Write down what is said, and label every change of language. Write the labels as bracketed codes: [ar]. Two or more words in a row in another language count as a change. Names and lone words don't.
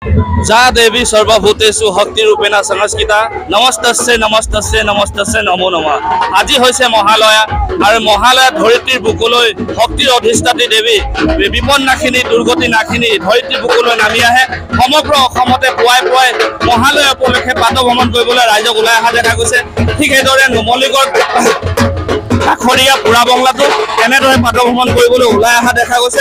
[sa] जा देवी सर्वभूतेषु शक्तिरूपेण संस्कृता नमस्तस्ये नमस्तस्ये नमस्तस्ये नमो नमः। [as] আজি হৈছে মহালয়া আৰু মহালয়া ধৰিত্ৰীৰ বুকুলৈ শক্তিৰ অধিষ্ঠাত্ৰী দেৱী বিপন্নাশিনী দুৰ্গতি নাশিনী ধৰিত্ৰীৰ বুকুলৈ নামি আহে। সমগ্ৰ অসমতে পুৱাই পুৱাই মহালয়া উপলক্ষে প্ৰাতঃ ভ্ৰমণ কৰিবলৈ ৰাইজক ওলাই অহা দেখা গৈছে। ঠিক সেইদৰে নুমলীগড় কাষৰীয়া পুৰা বংলাটো এনেদৰে প্ৰাতঃ ভ্ৰমণ কৰিবলৈ ওলাই অহা দেখা গৈছে।